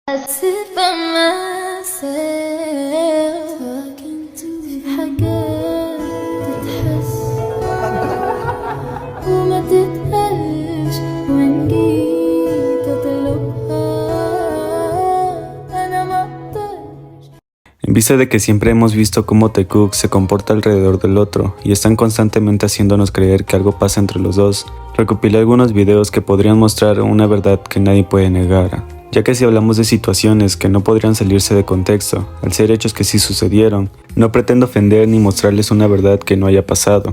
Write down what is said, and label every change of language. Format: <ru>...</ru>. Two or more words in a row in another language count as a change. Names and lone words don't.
<en>sit by myself talking to</en> <ar>حاجات تتحس وما تتقالش وإن جيت أطلبها أنا ما أقدرش.</ar> <es>En vista de que siempre hemos visto cómo Taekook se comporta alrededor del otro y están constantemente haciéndonos creer que algo pasa entre los dos, recopilé algunos videos que podrían mostrar una verdad que nadie puede negar, ya que si hablamos de situaciones que no podrían salirse de contexto, al ser hechos que sí sucedieron, no pretendo ofender ni mostrarles una verdad que no haya pasado.</es>